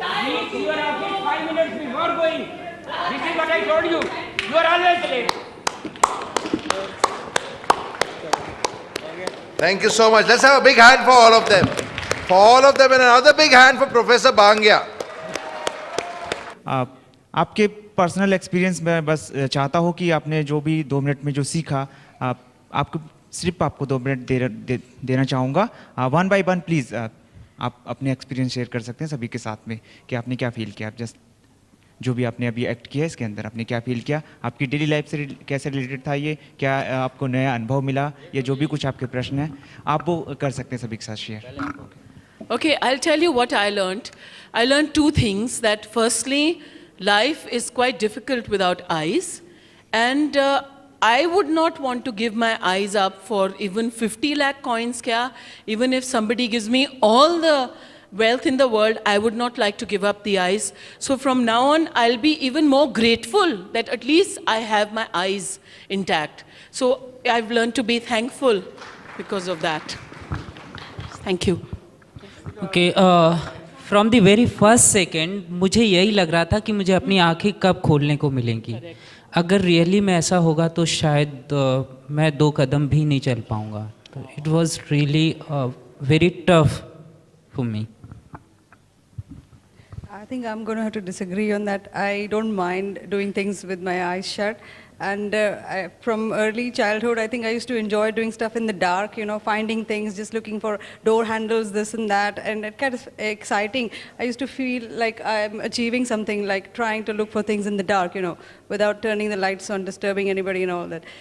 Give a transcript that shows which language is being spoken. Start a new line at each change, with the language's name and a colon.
English: Reach your office 5 minutes before going. This is what I told you. You are always late. Thank you so much. Let's have a big hand for all of them. For all of them, and another big hand for Professor Bangia.
Hindi: आपके personal experience में बस चाहता हूँ कि आपने जो भी 2 minute में जो सीखा, आपको 2 मिनट देना चाहूँगा। 1 by 1 प्लीज़ आप अपने एक्सपीरियंस शेयर कर सकते हैं सभी के साथ में कि आपने क्या फील किया। आप जस्ट जो भी आपने अभी एक्ट किया है इसके अंदर आपने क्या फील किया, आपकी डेली लाइफ से कैसे रिलेटेड था ये, क्या आपको नया अनुभव मिला, या जो भी कुछ आपके प्रश्न हैं आप वो कर सकते हैं सभी के साथ share.
English: Okay, I'll tell you what I learned. I learned 2 things. That firstly, life is quite difficult without eyes. And I would not want to give my eyes up for even 50 lakh coins kya. Even if somebody gives me all the wealth in the world, I would not like to give up the eyes. So from now on, I'll be even more grateful that at least I have my eyes intact. So I've learned to be thankful because of that. Thank you. Okay, from the very first second
Hindi: मुझे यही लग रहा था कि मुझे अपनी आंखें कब खोलने को मिलेंगी। अगर रियली में ऐसा होगा तो शायद मैं 2 कदम भी नहीं चल पाऊँगा।
English: तो it was really very tough for me. I think I'm going to have to disagree on that. I don't mind doing things with my eyes shut. And from early childhood, I think I used to enjoy doing stuff in the dark, you know, finding things, just looking for door handles, this and that. And it kind of exciting. I used to feel like I'm achieving something, like trying to look for things in the dark, you know, without turning the lights on, disturbing anybody and all that.